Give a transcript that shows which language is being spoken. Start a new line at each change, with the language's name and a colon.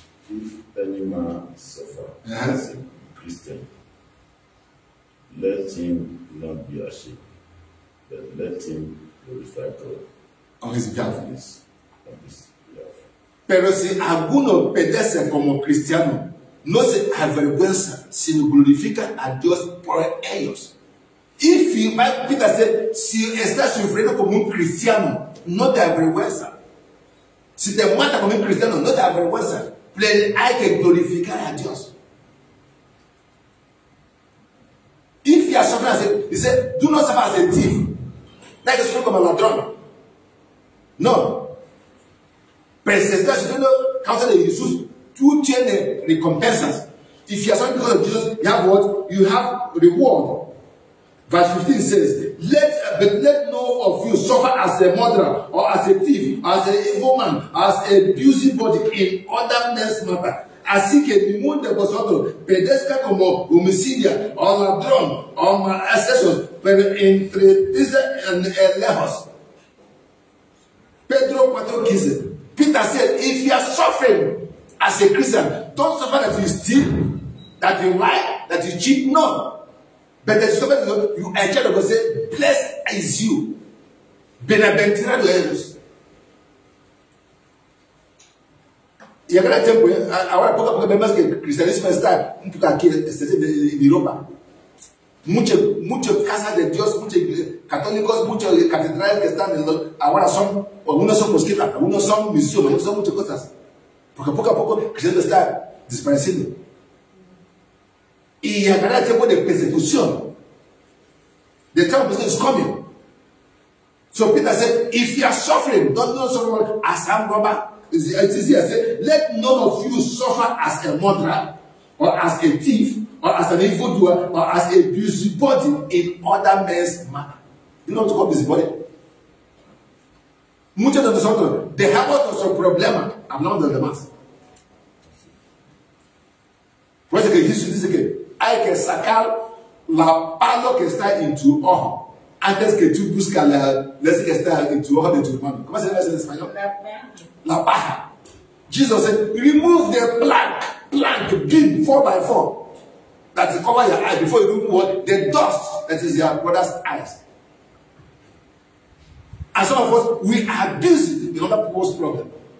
English: If any man suffer as a Christian, let him not be ashamed, but let him glorify God On his behalf. on his behalf.
Spanish: Pero si alguno padece como cristiano, no se avergüenza, sino glorifica a Dios por ellos.
English: If you, Peter said,
Spanish: si estás sufriendo como un cristiano, no te avergüenza. Si te mata como un cristiano, no te avergüenza. Pero hay que glorificar a Dios.
English: If you are suffering as a, he said, do not suffer as a thief. That is not
Spanish: como ladrón.
English: No.
Spanish: Pero si estás sufriendo causa de Jesús, tú tienes recompensas.
English: If you are suffering because of Jesus, you have what? You have reward. Verse 15 says, let no of you suffer as a murderer, or as a thief, as an evil man, as a busybody in other men's matter.
Spanish: Así que ninguno de vosotros perezca como homicidio, o ladrón, o malhechor, pero entre lejos. Pedro 4:15.
English: Peter said, if you are suffering as a Christian, don't suffer that you steal, that you lie, that you cheat. No. But the suffer you are child of God, say, blessed is you.
Spanish: Benaventurado eres. Y aquel tiempo, ahora poco a poco vemos que el cristianismo está un poco aquí en Europa. Muchas casas de Dios, muchos católicos, muchos catedrales que están ahora son, algunos son mosquitas, algunos son misiones, algunos son muchas cosas. Porque poco a poco el cristianismo está desapareciendo. Y llegará el tiempo de persecución.
English: The time of persecution is coming. So Peter said, if you are suffering, don't suffer as a robber. Let none of you suffer as a murderer, or as a thief, or as an evildoer, or as a busybody in other men's matter. You know what to call busybody?
Spanish: Muchos de nosotros dejamos nuestro problema hablando de los demás. Por eso que Jesús dice que hay que sacar la palo que está en tu ojo antes que tú buscas la que está en tu ojo de tu hermano. ¿Cómo se llama eso en español? La paja.
English: Jesus said, remove the plank, beam 4x4 that will cover your eye before you remove what? The dust that is your brother's eyes. And some of us, we are busy in other people's problem.